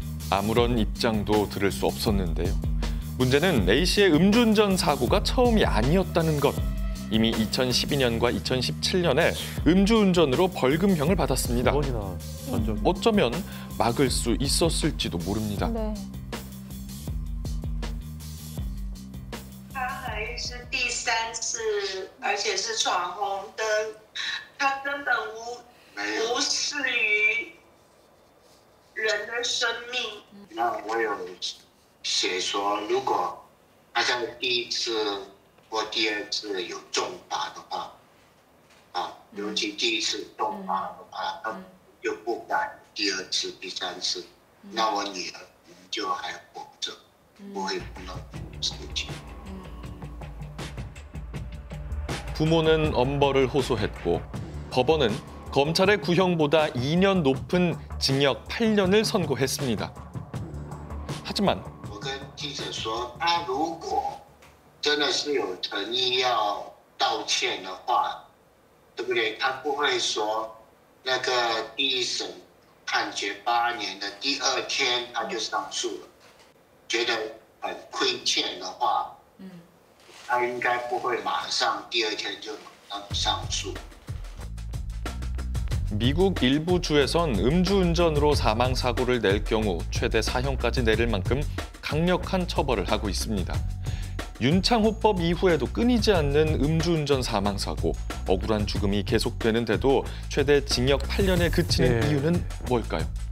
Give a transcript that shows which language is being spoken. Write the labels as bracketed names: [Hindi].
[Korean] 아무런 입장도 들을 수 없었는데요. 문제는 A씨의 음주운전 사고가 처음이 아니었다는 것. 이미 2012년과 2017년에 음주운전으로 벌금형을 받았습니다. 2번이나 전적. 어쩌면 막을 수 있었을지도 모릅니다. 네. [Chinese] 他还是第3次，而且是闯红灯，他根本无视于人的生命。那我有写说，如果他在第1次或第2次有重罚的话，尤其第1次重罚的话，他就不敢第2次、第3次，那我女儿就还活着，不会碰到事情。 [Korean] 부모는 엄벌을 호소했고 법원은 검찰의 구형보다 2년 높은 징역 8년을 선고했습니다. 하지만 [Chinese] 我跟记者说，他如果真的是有诚意要道歉的话，对不对？他不会说那个第1审判决8年的第2天他就上诉了，觉得很亏欠的话，他应该不会马上第2天就马上上诉。 [Korean] 미국 일부 주에선 음주운전으로 사망사고를 낼 경우 최대 사형까지 내릴 만큼 강력한 처벌을 하고 있습니다. 윤창호법 이후에도 끊이지 않는 음주운전 사망사고, 억울한 죽음이 계속되는데도 최대 징역 8년에 그치는 이유는 뭘까요?